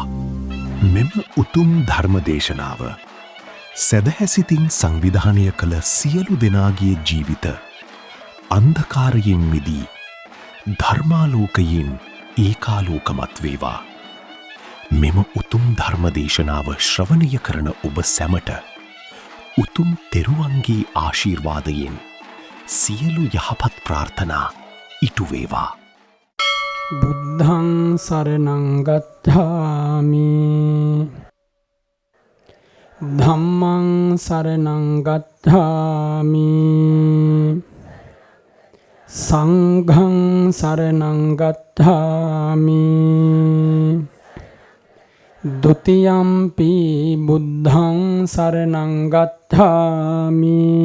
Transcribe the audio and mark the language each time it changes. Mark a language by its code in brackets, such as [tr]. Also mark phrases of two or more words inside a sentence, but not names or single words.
[si] මෙම උතුම් ධර්මදේශනාව සැදැහැසිතින් සංවිධානය කළ සියලු දෙනාගේ ජීවිත අන්ධකාරයෙන් මිදී ධර්මාලෝකයෙන් ඒකාලෝකමත් වේවා. මෙම උතුම් ධර්මදේශනාව ශ්‍රවණය කරන ඔබ සැමට උතුම් තෙරුවන්ගේ ආශිර්වාදයෙන් සියලු යහපත් ප්‍රාර්ථනා ඉටු වේවා. [pi] බුද්ධං සරණං ගච්ඡාමි ධම්මං සරණං ගච්ඡාමි සංඝං සරණං ගච්ඡාමි ဒုတိယံ පි බුද්ධං සරණං ගච්ඡාමි